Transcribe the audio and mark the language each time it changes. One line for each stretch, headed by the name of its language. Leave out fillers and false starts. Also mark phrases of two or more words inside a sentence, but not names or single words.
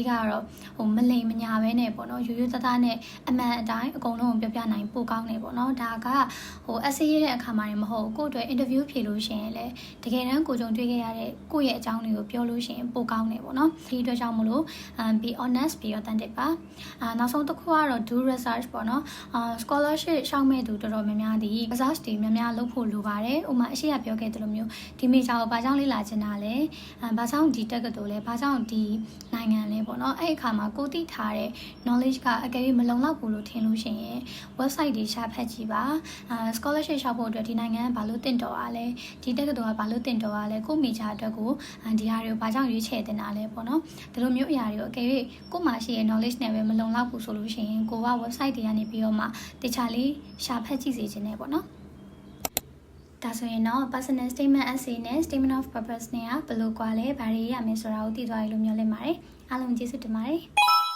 Burmese: ကတော့ဟိုမလိမ်မညာပဲနဲ့ပေါ့နော်ရိုးရိုးသားသားနဲ့အမှန်အတိုင်းအကုန်လုံးကိုပြောပြနိုင်ပိုကောင်းနေပေါ့နော်ဒါကဟို essay ရေးတဲ့အခါမှာမဟုတ်ကိုယ့်အတွက် interview ဖြေလို့ရှင်လေတကယ်တမ်းကိုကြုံတွေ့ခဲ့ရတဲ့ကိုယ့်ရဲ့အကြောင်းတွေကိုပြော လို့ရှင်ပိုကောင်းနေပေါ့နော်ဒီအတွက်ကြောင့်မလို့
English: be honest be authentic
Burmese: ပါနောက်ဆုံးတစ်ခုကတော့
English: do research
Burmese: ပေါ့နော်scholarship ရှောက်မဲ့သူတော်တော်များများဒီ research တွေများများလုပ်ဖို့လိုပါတယ်ဥပမာအရှိ ရပြောခဲ့သလိုမျိုးဒီ major ကိုဘာကြောင့်လေ့လာချင်တာလဲဘာကြောင့်ဒီတက္ကသိုလ်လဲဘာကြောင့်ဒီနိုင်ငံလဲပေါ့နော်အဲ့အခါမှာကိုသိထားတဲ့ knowledge ကအကယ်၍မလုံလောက်ဘူးလို့ထင်လို့ရှိရင် website တွေရှာဖတ်ကြည့်ပါ scholarship ရှောက်ဖို့အတွက်ဒီနိုင်ငံကဘာလို့တင့်တော်အားလဲဒီတက္ကသိုလ်ကဘာလို့တင့်တော်အားလဲကို major အတွက်ကိုဒီဟာတွေကိုဘာကြောင့်ရွေးချယ်တင်တာလဲပေါ့နော်ဒီလိုမျိုးအရာတွေကိုအကယ်၍ကိုမှရှိရဲ့ knowledge နဲ့ပဲမလုံလောက်ဘူးဆိုလို့ရှိရင်ကိုက website တွေကနေပြီးတော့မှတခြားလေးရှာဖတ်ကြည့်စေခြင်းနဲ့ပေါ့နော်ဒါဆိုရင်တော့
English: personal statement essay
Burmese: နဲ့
English: statement of purpose
Burmese: နဲ့ကဘယ်လိုကွာလဲဘာတွေရမယ်ဆိုတာကိုသိသွားရလို့မျှော်လင့်ပါတယ်အားလုံးကျေးဇူးတင်ပါတယ်